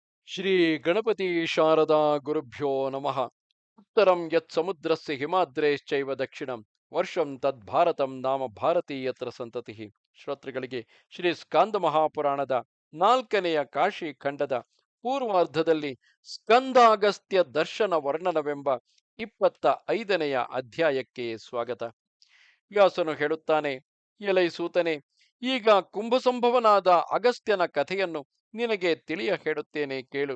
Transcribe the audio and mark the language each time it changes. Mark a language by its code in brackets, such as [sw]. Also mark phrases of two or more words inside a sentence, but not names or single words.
[sa] ಶ್ರೀ ಗಣಪತಿ ಶಾರದಾ ಗುರುಭ್ಯೋ ನಮಃ. ಉತ್ತರಂ ಯತ್ ಸಮುದ್ರಸ್ಯ ಹಿಮಾದ್ರೇಶ್ಚೈವ ದಕ್ಷಿಣಂ ವರ್ಷಂ ತದ್ಭಾರತಂ ನಾಮ ಭಾರತೀಯತ್ರ ಸಂತತಿ. [kn] ಶ್ರೋತೃಗಳಿಗೆ ಶ್ರೀ ಸ್ಕಾಂದ ಮಹಾಪುರಾಣದ ನಾಲ್ಕನೆಯ ಕಾಶಿ ಖಂಡದ ಪೂರ್ವಾರ್ಧದಲ್ಲಿ ಸ್ಕಂದಾಗಸ್ತ್ಯ ದರ್ಶನ ವರ್ಣನವೆಂಬ 25ನೆಯ ಅಧ್ಯಾಯಕ್ಕೆ ಸ್ವಾಗತ. ವ್ಯಾಸನು ಹೇಳುತ್ತಾನೆ, ಎಲೈ ಸೂತನೆ, ಈಗ ಕುಂಭಸಂಭವನಾದ ಅಗಸ್ತ್ಯನ ಕಥೆಯನ್ನು ನಿನಗೆ ತಿಳಿಯ ಹೇಳುತ್ತೇನೆ, ಕೇಳು.